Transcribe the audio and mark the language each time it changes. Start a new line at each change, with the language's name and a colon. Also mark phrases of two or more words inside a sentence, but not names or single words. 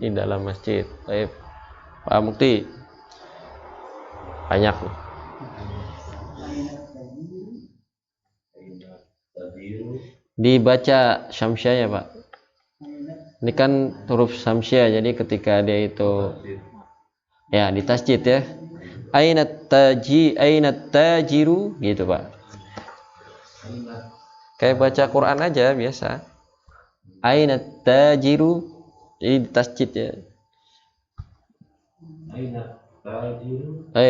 Indonesian: di dalam masjid. Pak Mukti. Banyak nih. Dibaca syamsiahnya, Pak. Ini kan huruf syamsiah, jadi ketika dia itu ya di tasjid ya.
Arabic: أين التاجر
Indonesian: gitu, Pak. Kayak baca Quran aja biasa.
Arabic: أين التاجر,
Indonesian: jadi di tasjid ya.
Arabic: أين التاجر.